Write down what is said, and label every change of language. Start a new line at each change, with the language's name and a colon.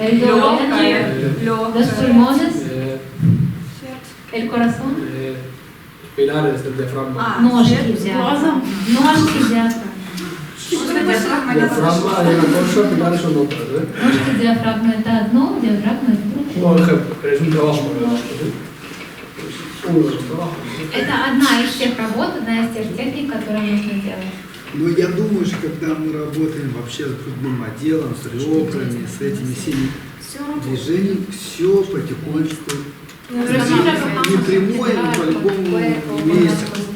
Spanish: el duodeno, los pulmones, el corazón, Pilares del diafragma.
Russian: ножки диафрагмы. Ножки диафрагмы.
Spanish: Diafragma es una cosa, pilares son otras, ¿eh?
Russian: Ножки диафрагмы это одно, диафрагма это другое.
Spanish: Por ejemplo, pero es un trabajo muy vasto, ¿sí? Uno de los trabajos.
Russian: Это одна из тех работ, одна из тех техник, которые нужно делать. Но я думаю, что когда мы работаем вообще с грудным отделом, с ребрами, с этими всеми движениями, все потихонечку, не прямое, но по-любому имеется.